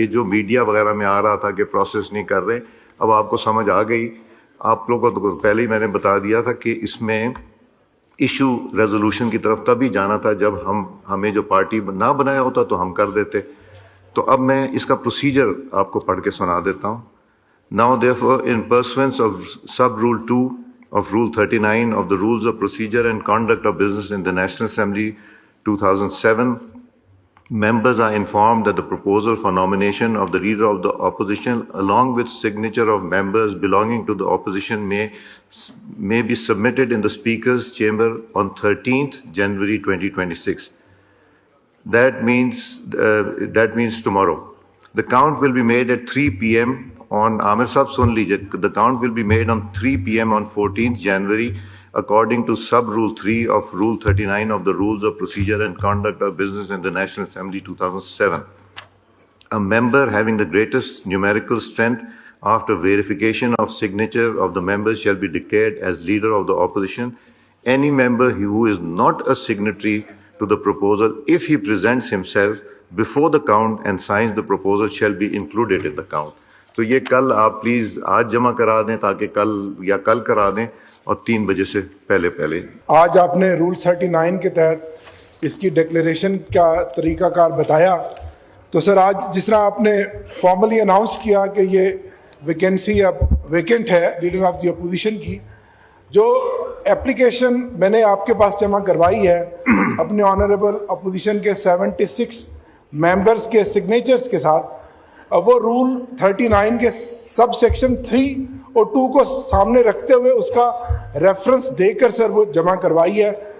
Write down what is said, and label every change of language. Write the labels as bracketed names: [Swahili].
[Urdu] یہ جو میڈیا وغیرہ میں آ رہا تھا کہ پروسیس نہیں کر رہے، اب آپ کو سمجھ آ گئی. آپ لوگوں کو پہلے ہی میں نے بتا دیا تھا کہ اس میں ایشو ریزولوشن کی طرف تبھی جانا تھا جب ہمیں جو پارٹی نہ بنایا ہوتا تو ہم کر دیتے. تو اب میں اس کا پروسیجر آپ کو پڑھ کے سنا دیتا ہوں. [English] Now therefore, in pursuance of sub-rule 2 of Rule 39 of the Rules of Procedure and Conduct of Business in the National Assembly 2007, members are informed that the proposal for nomination of the leader of the opposition, along with signature of members belonging to the opposition, may be submitted in the Speaker's chamber on 13th January 2026. That means tomorrow. The count will be made at 3 p.m. on Amir Sahab [Urdu] sun lijiye. [English] The count will be made on 3 p.m. on 14th January according to sub-rule 3 of Rule 39 of the Rules of Procedure and Conduct of Business in the National Assembly 2007. A member having the greatest numerical strength after verification of signature of the members shall be declared as leader of the opposition. Any member who is not a signatory to the proposal, if he presents himself before the count and signs the proposal, shall be included in the count. [Urdu] تو یہ کل آپ please آج جمع کرا دیں تاکہ کل کرا دیں اور 3 بجے سے پہلے. آج آپ نے رول 39 کے تحت اس کی ڈکلیریشن کا طریقہ کار بتایا. تو سر آج جس طرح آپ نے فارملی اناؤنس کیا کہ یہ ویکینسی اب ویکنٹ ہے لیڈر آف دی اپوزیشن کی، جو اپلیکیشن میں نے آپ کے پاس جمع کروائی ہے اپنے آنریبل اپوزیشن کے 76 ممبرس کے سگنیچرز کے ساتھ، وہ رول 39 کے سب سیکشن 3 اور 2 کو سامنے رکھتے ہوئے اس کا ریفرنس دے کر سر وہ جمع کروائی ہے.